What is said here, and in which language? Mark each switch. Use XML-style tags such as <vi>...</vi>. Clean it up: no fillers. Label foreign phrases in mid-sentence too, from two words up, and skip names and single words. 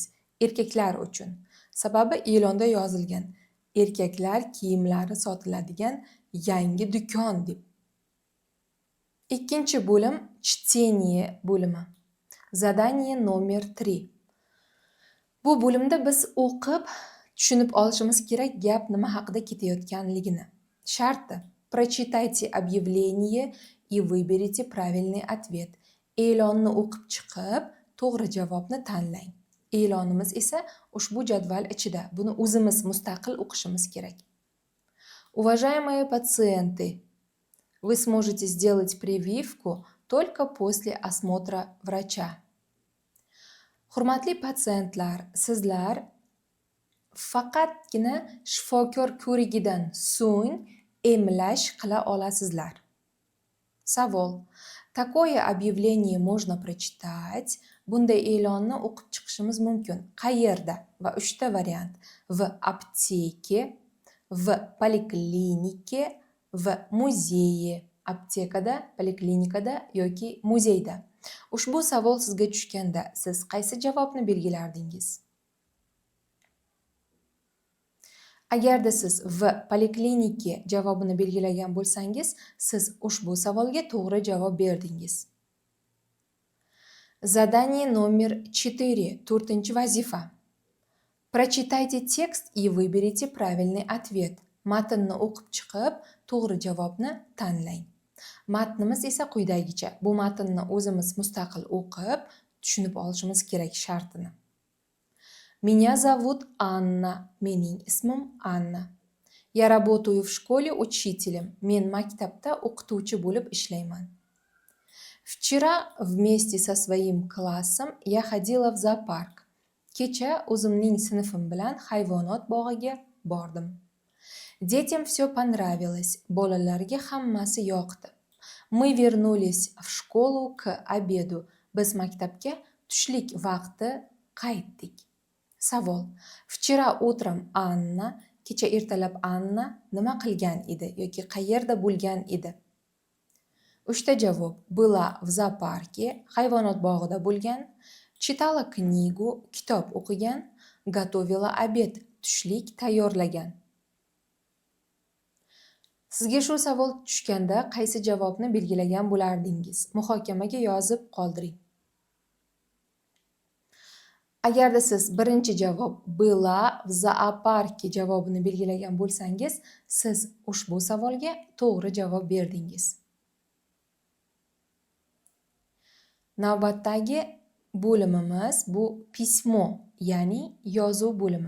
<uz>Erkaklar uchun. Sababi e'londa yozilgan erkaklar kiyimlari sotiladigan yangi do'kon deb. Ikkinchi bo'lim чтение bo'limi.</uz> <ru>Задание номер 3.</ru> <uz>Bu bo'limda biz o'qib, tushunib olishimiz kerak gap nima haqida ketayotganligini. Sharti:</uz> <ru>Прочитайте объявление и выберите правильный ответ.</ru> <uz>E'lonni o'qib chiqib, to'g'ri javobni tanlang. E'lonimiz esa ushbu jadval ichida. Buni o'zimiz mustaqil o'qishimiz kerak.</uz> <ru>Уважаемые пациенты, вы сможете сделать прививку только после осмотра врача.</ru> <uz>Hurmatli patsientlar, sizlar faqatgina shifokor ko'rigidan so'ng emlash qila olasizlar. Savol.</uz> <ru>Такое объявление можно прочитать.</ru> <uz>Bunday e'lonni o'qib chiqishimiz mumkin. Qayerda? Va 3 ta variant.</uz> <ru>В аптеке, в поликлинике, в музее.</ru> <uz>Aptekada, poliklinikada yoki muzeyda. Ushbu savol sizga tushganda siz qaysi javobni belgilardingiz? Agarda siz</uz> <ru>в поликлинике</ru> <uz>javobini belgilagan bo'lsangiz, siz ushbu savolga to'g'ri javob berdingiz.</uz> <ru>Задание номер 4.</ru> <uz>4-chi vazifa.</uz> <ru>Прочитайте текст и выберите правильный ответ.</ru> <uz>Matnni o'qib chiqib, to'g'ri javobni tanlang. Matnimiz esa quyidagicha. Bu matnni o'zimiz mustaqil o'qib, tushunib olishimiz kerak shartini.</uz> <ru>Меня зовут Анна.</ru> <uz>Mening ismim Anna.</uz> <ru>Я работаю в школе учителем.</ru> <uz>Men maktabda o'qituvchi bo'lib ishlayman.</uz> <ru>Вчера вместе со своим классом я ходила в зоопарк.</ru> <uz>Kecha o'zimning sinfim bilan hayvonot bog'iga bordim.</uz> <ru>Детям все понравилось.</ru> <uz>Bolalarga hammasi yoqdi.</uz> <ru>Мы вернулись в школу к обеду.</ru> <uz>Biz maktabga tushlik vaqti qaytdik. Savol.</uz> <ru>Вчера утром</ru> <uz>Anna, kecha ertalab Anna nima qilgan edi yoki qayerda bo'lgan edi? 3 ta javob.</uz> <ru>Была в зоопарке,</ru> <uz>hayvonot bog'ida bo'lgan.</uz> <ru>Читала книгу,</ru> <uz>kitob o'qigan.</uz> <ru>Готовила обед,</ru> <uz>tushlik tayyorlagan. Sizga shu savol tushganda qaysi javobni belgilagan bo'lardingiz? Muhokamaga yozib qoldiring. Agarda siz birinchi javob</uz> <ru>была в зоопарке</ru> <uz>javobini belgilagan bo'lsangiz, siz ushbu savolga to'g'ri javob berdingiz. Navbatdagi bo'limimiz bu pismo ya'ni yozuv bo'limi.</uz>